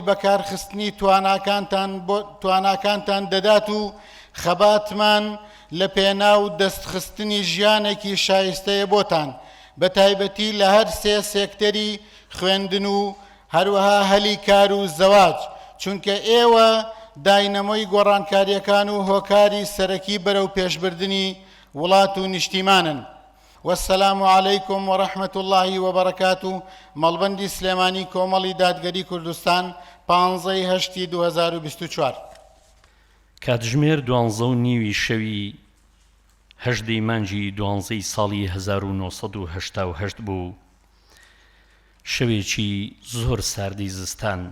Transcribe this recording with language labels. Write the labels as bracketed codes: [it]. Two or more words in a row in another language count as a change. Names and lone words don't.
[ckb] بەکارخستنی تواناکانتان دەدات و خەباتمان لە پێناو دەستخستنی ژیانێکی شایستەیە بۆتان، بە تایبەتی لە هەر سێ سێکتەری خوێندن و هەروەها هەلی کار و زەواج، چونکە ئێوە داینەمۆی گۆڕانکاریەکان و هۆکاری سەرەکی بەرەو پێشبردنی وڵات و نیشتیمانن. [ar] والسلام عليكم ورحمة الله وبركاته. [ckb] مەڵبەندی سلێمانی کۆمەڵی دادگەری کوردستان 15/8/2024. کاتژمێر 12:30 شەوی 8 مانگی 12 ساڵی 1970 بوو، شەوێکی زۆر ساردی زستان.